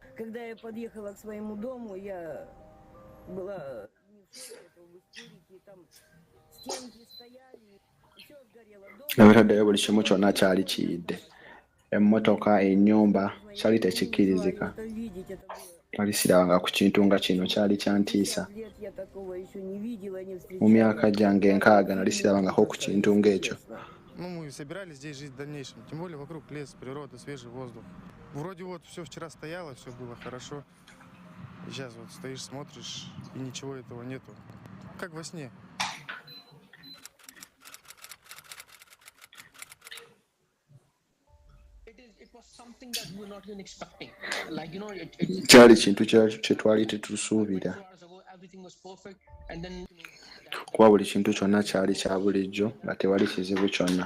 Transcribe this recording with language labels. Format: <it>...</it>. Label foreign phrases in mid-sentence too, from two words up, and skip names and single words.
<lg>Ebitaddeyo buli kimu kyonna kyali kiyidde. Emmotoka, ennyumba kyali tekikkirizika. Twali sirabanga ku kintu nga kino, kyali kyantiisa. Mu myaka gyange 6 nali sirabangako ku kintu ng'ekyo.</lg> <ru>Мы собирались здесь жить в дальнейшем, тем более вокруг лес, природа, свежий воздух. Вроде вот все вчера стояло, все было хорошо. Сейчас вот стоишь, смотришь, и ничего этого нету. Как во сне.</ru> <lg>Kyali kintu kye twali tetusuubira. Kuba buli kintu kyonna kyali kya bulijjo nga tewali kizibu kyonna.</lg>